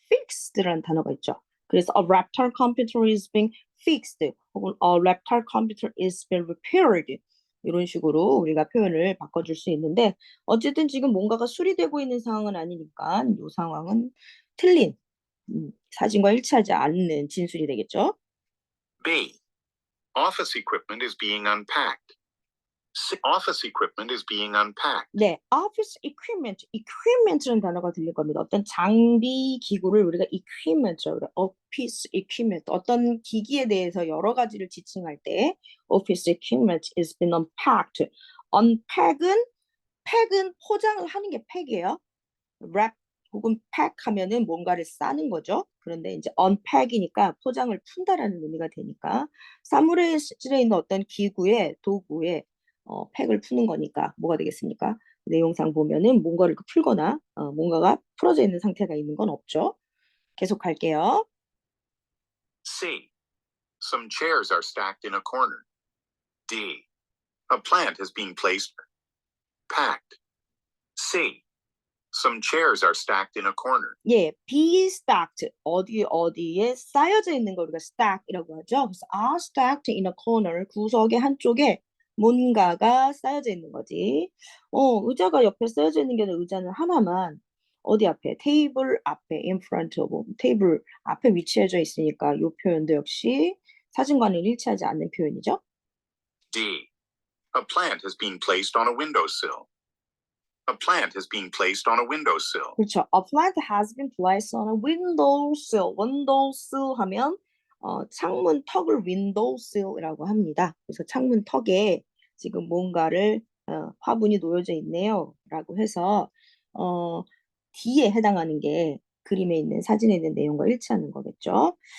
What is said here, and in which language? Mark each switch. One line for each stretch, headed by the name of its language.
Korean: fixed라는 단어가 있죠. 그래서
English: a laptop computer is being fixed
Korean: 혹은
English: a laptop computer is being repaired
Korean: 이런 식으로 우리가 표현을 바꿔줄 수 있는데 어쨌든 지금 뭔가가 수리되고 있는 상황은 아니니까 이 상황은 틀린 사진과 일치하지 않는 진술이 되겠죠.
English: B. Office equipment is being unpacked. C. Office equipment is being unpacked.
Korean: 네, office equipment라는 단어가 들릴 겁니다. 어떤 장비 기구를 우리가 equipment죠. office equipment, 어떤 기기에 대해서 여러 가지를 지칭할 때
English: office equipment is being unpacked.
Korean: 팩은 포장을 하는 게 팩이에요. wrap 혹은 pack 하면은 뭔가를 싸는 거죠. 그런데 이제 unpack이니까 포장을 푼다라는 의미가 되니까 사물에 실에 있는 어떤 기구에 도구에 팩을 푸는 거니까 뭐가 되겠습니까? 내용상 보면은 뭔가를 풀거나 뭔가가 풀어져 있는 상태가 있는 건 없죠. 계속 갈게요.
English: C. Some chairs are stacked in a corner. D. A plant is being placed. Packed. C. Some chairs are stacked in a corner. 예, be stacked.
Korean: 어디에 쌓여져 있는 걸 우리가 stack이라고 하죠.
English: 그래서 are stacked in a corner.
Korean: 구석의 한쪽에 뭔가가 쌓여져 있는 거지. 의자가 옆에 쌓여져 있는 게 아니라 의자는 하나만 어디 앞에? 테이블 앞에
English: in front of.
Korean: 테이블 앞에 위치해져 있으니까 이 표현도 역시 사진과는 일치하지 않는 표현이죠.
English: D. A plant has been placed on a windowsill. A plant has been placed on a windowsill. 그렇죠. A plant has been placed on a windowsill.
Korean: windowsill 하면 창문 턱을 windowsill이라고 합니다. 그래서 창문 턱에 지금 뭔가를 화분이 놓여져 있네요. 라고 해서 D에 해당하는 게 그림에 있는 사진에 있는 내용과 일치하는 거겠죠.